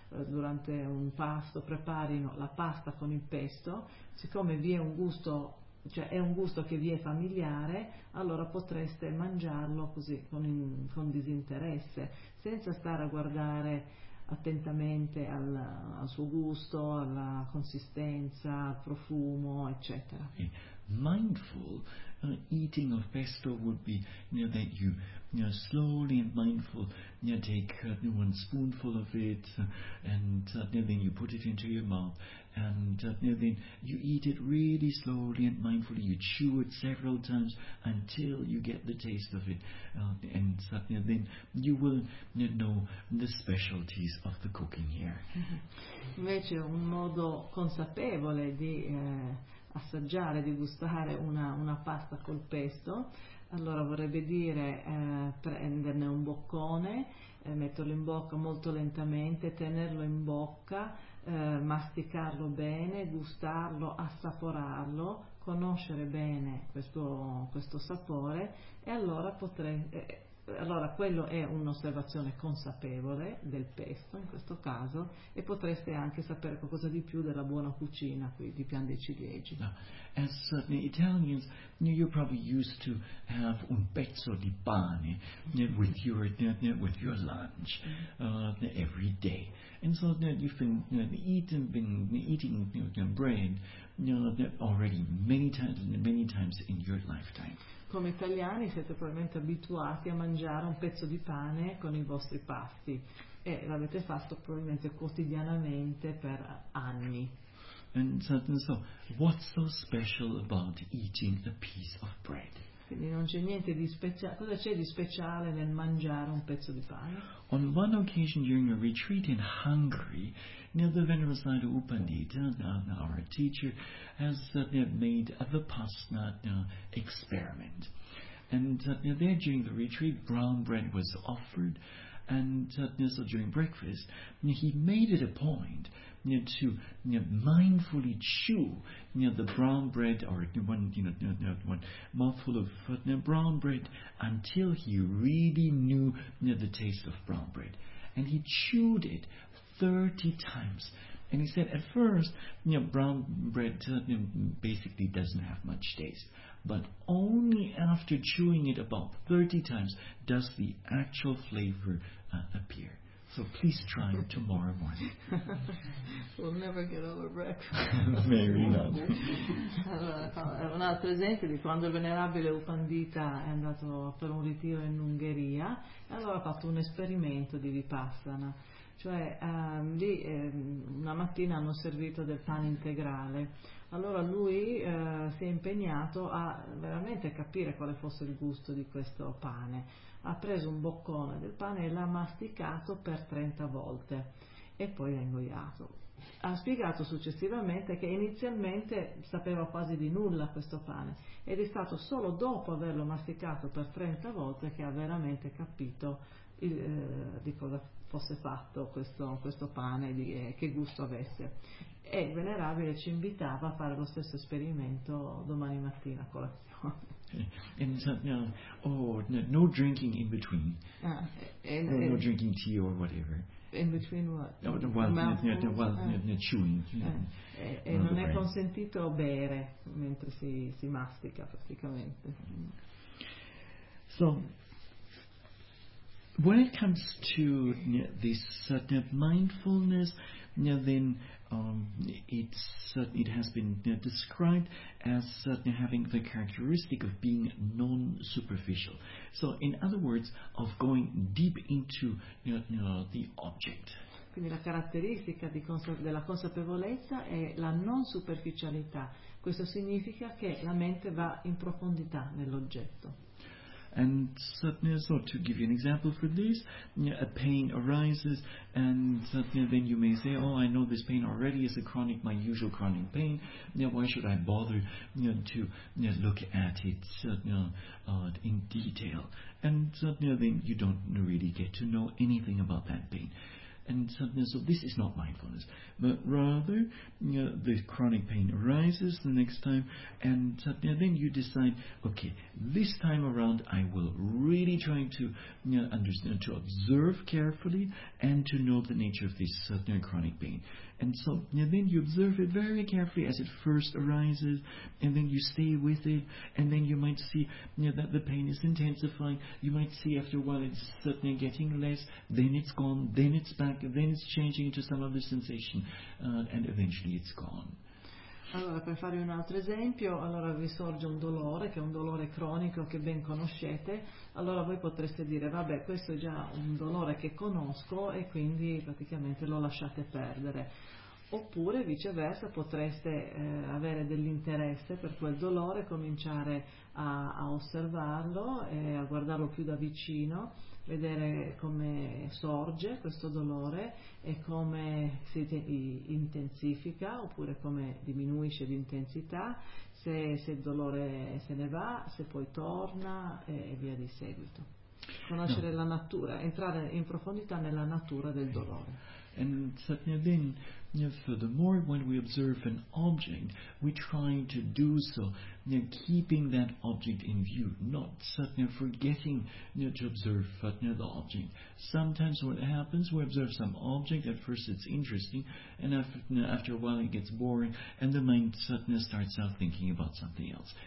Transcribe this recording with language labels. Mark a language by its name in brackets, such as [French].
[Italian] durante un pasto preparino la pasta con il pesto, siccome vi è un gusto, cioè è un gusto che vi è familiare, allora potreste mangiarlo così con disinteresse, senza stare a guardare attentamente al suo gusto, alla consistenza, al profumo, eccetera. [English] Okay. Mindful eating of pesto would be that you slowly and mindful take one spoonful of it and then you put it into your mouth and then you eat it really slowly and mindfully, you chew it several times until you get the taste of it and then you will know the specialties of the cooking here. [Italian] Invece un modo consapevole di assaggiare, di gustare una pasta col pesto, allora vorrebbe dire prenderne un boccone, metterlo in bocca molto lentamente, tenerlo in bocca, masticarlo bene, gustarlo, assaporarlo, conoscere bene questo sapore e allora Allora, quello è un'osservazione consapevole del pesto in questo caso, e potreste anche sapere qualcosa di più della buona cucina qui di Pian dei Ciliegi. [English] As certainly Italians, you're probably used to have [Italian] un pezzo di pane [English] with your lunch every day. And so you've been eating bread already many times in your lifetime. [Italian] Come italiani siete probabilmente abituati a mangiare un pezzo di pane con i vostri pasti, e l'avete fatto probabilmente quotidianamente per anni. [English] And so, what's so special about eating a piece of bread? [Italian] Quindi non c'è niente di speciale. Cosa c'è di speciale nel mangiare un pezzo di pane? [English] On one occasion during a retreat in Hungary, near the Venerable Sadhu Upandita, our teacher, has made a Vipassana experiment. And there during the retreat, brown bread was offered. And so during breakfast, he made it a point to mindfully chew the brown bread, or one mouthful of brown bread, until he really knew the taste of brown bread. And he chewed it 30 times. And he said, at first, brown bread basically doesn't have much taste. But only after chewing it about 30 times does the actual flavor appear. So please try it tomorrow morning. We'll never get over breakfast. Maybe not. [Italian] Allora, un altro esempio di quando il venerabile Upandita è andato per un ritiro in Ungheria, e allora ha fatto un esperimento di Vipassana. Cioè, lì una mattina hanno servito del pane integrale. Allora lui si è impegnato a veramente capire quale fosse il gusto di questo pane. Ha preso un boccone del pane e l'ha masticato per 30 volte e poi l'ha ingoiato. Ha spiegato successivamente che inizialmente sapeva quasi di nulla questo pane, ed è stato solo dopo averlo masticato per 30 volte che ha veramente capito di cosa fosse fatto questo pane, che gusto avesse. E il venerabile ci invitava a fare lo stesso esperimento domani mattina a colazione. [English] No drinking in between. No drinking tea or whatever. In between what? Chewing. [Italian] Non è consentito bere mentre si mastica praticamente. [English] So, when it comes to this mindfulness, then it has been described as having the characteristic of being non-superficial. So, in other words, of going deep into the object. [Italian] Quindi la caratteristica della consapevolezza è la non-superficialità. Questo significa che la mente va in profondità nell'oggetto. [English] And so to give you an example for this, a pain arises, and then you may say, oh, I know this pain already is my usual chronic pain. Why should I bother to look at it in detail? And then you don't really get to know anything about that pain. And so this is not mindfulness, but rather the chronic pain arises the next time, and then you decide, okay, this time around I will really try to understand, to observe carefully, and to know the nature of this chronic pain. And so then you observe it very carefully as it first arises, and then you stay with it, and then you might see that the pain is intensifying. You might see after a while it's suddenly getting less, then it's gone, then it's back, then it's changing to some other sensation, and eventually it's gone. [Italian] Allora, per fare un altro esempio, allora vi sorge un dolore, che è un dolore cronico che ben conoscete. Allora voi potreste dire, vabbè, questo è già un dolore che conosco, e quindi praticamente lo lasciate perdere. Oppure viceversa, potreste avere dell'interesse per quel dolore, cominciare a osservarlo e a guardarlo più da vicino, vedere come sorge questo dolore e come si intensifica, oppure come diminuisce di intensità, se il dolore se ne va, se poi torna, e via di seguito. Conoscere la natura, entrare in profondità nella natura del dolore. [English] And then, furthermore, when we observe an object, we try to do so, keeping that object in view, not forgetting to observe the object. Sometimes what happens, we observe some object, at first it's interesting, and after a while it gets boring, and the mind starts out thinking about something else.